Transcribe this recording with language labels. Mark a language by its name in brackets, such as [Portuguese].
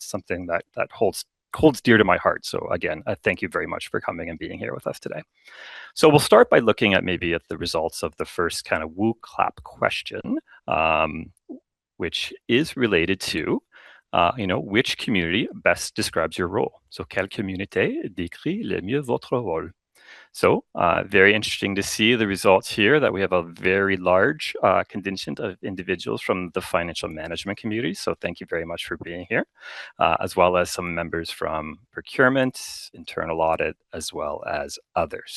[English] It's something that holds dear to my heart. So again, thank you very much for coming and being here with us today. So we'll start by looking at maybe the results of the first kind of woo clap question, which is related to which community best describes your role? [French] So, quelle communauté décrit le mieux votre rôle? [English] So, very interesting to see the results here that we have a very large contingent of individuals from the financial management community. So, thank you very much for being here, as well as some members from procurement, internal audit, as well as others.